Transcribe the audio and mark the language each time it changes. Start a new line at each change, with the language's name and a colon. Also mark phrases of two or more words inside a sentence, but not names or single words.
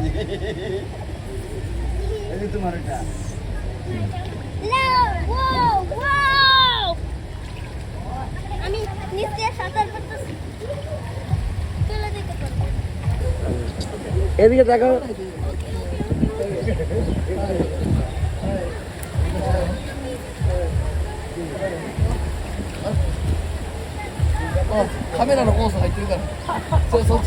Bangla: এই যে তোমার এটা আমি নিচে সাঁতার কাটতেছি, চলে যেতে পারবো। এদিকে দেখো,
Japanese: カメラのコース入ってるからそっち